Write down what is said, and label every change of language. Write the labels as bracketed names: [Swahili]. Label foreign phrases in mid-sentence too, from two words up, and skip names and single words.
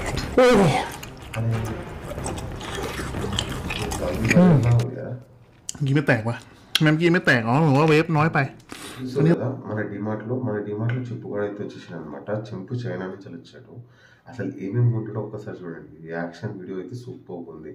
[Thai] กี้ไม่แตกวะแมมกี้ไม่แตกอ๋อหรือว่าเวฟน้อยไป [Telugu] చూసావు కదా మన డిమార్ట్లో చెప్పుగాడు అయితే వచ్చేసాడు అనమాట. చెంపు చైనా నుంచి వచ్చాడు. అసలు ఏమేమి ఉంటాడో ఒక్కసారి చూడండి. [English] reaction video [Telugu] అయితే సూపర్ ఉంది.